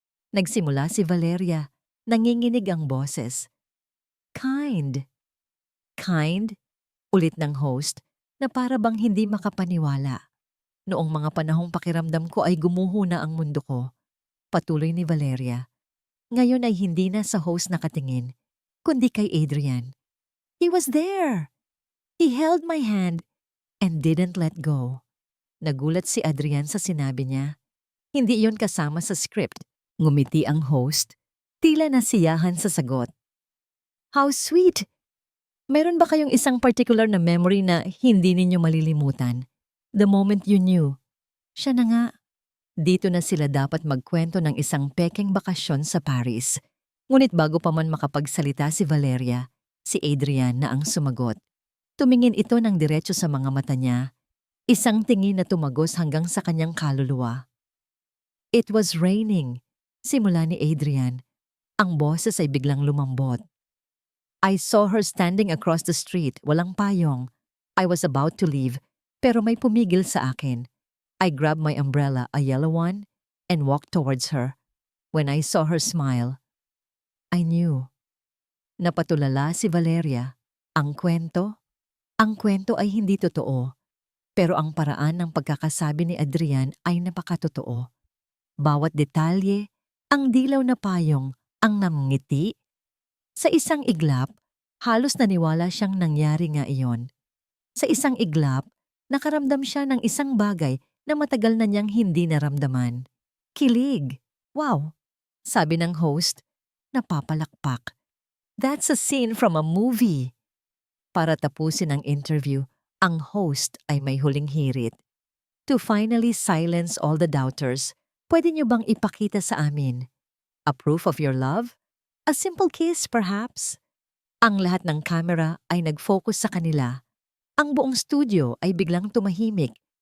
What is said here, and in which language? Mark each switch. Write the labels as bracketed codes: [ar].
[tl] Nagsimula si Valeria, nanginginig ang boses. [en] "Kind." "Kind?" [tl] ulit ng host na para bang hindi makapaniwala. "Noong mga panahong pakiramdam ko ay gumuho na ang mundo ko." Patuloy ni Valeria. Ngayon ay hindi na sa host nakatingin. kundi kay Adrian. [en] He was there! He held my hand and didn't let go. [tl] Nagulat si Adrian sa sinabi niya. Hindi iyon kasama sa script. Ngumiti ang host, tila nasiyahan sa sagot. [en] How sweet! [tl] Meron ba kayong isang particular na memory na hindi ninyo malilimutan? [en] The moment you knew. [tl] Siya na nga. Dito na sila dapat magkwento ng isang pekeng bakasyon sa Paris. Ngunit bago pa man makapagsalita si Valeria, si Adrian na ang sumagot. Tumingin ito ng diretso sa mga mata niya, isang tingin na tumagos hanggang sa kanyang kaluluwa. [en] It was raining. [tl] Simula ni Adrian. Ang boses ay biglang lumambot. [en] I saw her standing across the street, [tl] walang payong. [en] I was about to leave, [tl] pero may pumigil sa akin. [en] I grabbed my umbrella, a yellow one, and walked towards her. When I saw her smile, I knew. [tl] Napatulala si Valeria. Ang kwento ay hindi totoo. Pero ang paraan ng pagkakasabi ni Adrian ay napakatotoo. Bawat detalye, ang dilaw na payong, ang namngiti. Sa isang iglap, halos naniwala siyang nangyari nga iyon. Sa isang iglap, nakaramdam siya ng isang bagay na matagal na niyang hindi naramdaman. Kilig! Wow! Sabi ng host, napapalakpak. [en] That's a scene from a movie. [tl] Para tapusin ang interview, ang host ay may huling hirit. [en] To finally silence all the doubters, [tl] pwede niyo bang ipakita sa amin? [en] A proof of your love? A simple kiss, perhaps? [tl] Ang lahat ng camera ay nag-focus sa kanila. Ang buong studio ay biglang tumahimik.